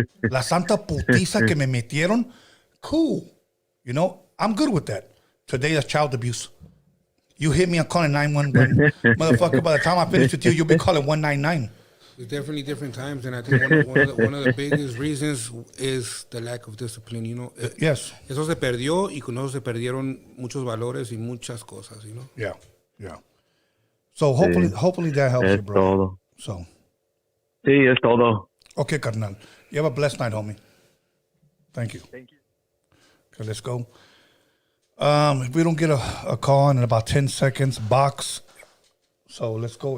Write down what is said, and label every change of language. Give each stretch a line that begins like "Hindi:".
Spanish: La santa putiza que me metieron, cool.
English: You know, I'm good with that. Today that's child abuse. You hit me, I'm calling 911. Motherfucker, by the time I finish with you, you'll be calling 199. There's definitely different times, and I think one of the biggest reasons is the lack of discipline, you know. Yes.
Spanish: Eso se perdió, y con eso se perdieron muchos valores y muchas cosas,
English: you know. Yeah, yeah. So hopefully that helps you, bro.
Spanish: Todo.
English: So.
Spanish: Sí, es todo.
English: Okay, carnal. You have a blessed night, homie. Thank you. Thank you. Okay, let's go. If we don't get a call in about 10 seconds, box. So let's go.